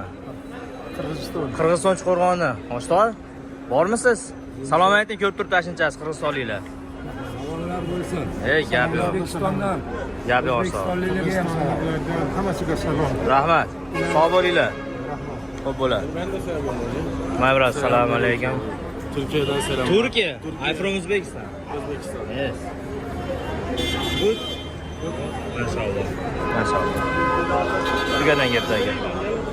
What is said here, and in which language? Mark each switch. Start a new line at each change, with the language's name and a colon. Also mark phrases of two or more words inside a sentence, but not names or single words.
Uzbek: Qirg'iziston Chuqurg'ondan. Oshtova. Bormisiz? Salom ayting, ko'rib turibdi shunchasi qirg'izistonliklar. bo'lsin. Gap yo'q. O'zbekistondan. Gap yo'q. O'zbekistonliklarga ham salom. Hammasiga salom. Rahmat. Sog' bo'linglar. Xo'p bo'ladi.
English: My brother,
Uzbek: assalomu alaykum. Turkiyadan salom. Turkiya.
English: I'm from Uzbekistan.
Uzbek: O'zbekiston.
English: Yes. Good.
Uzbek: Mashallah. Mashallah. Turkiyadan keldi aka.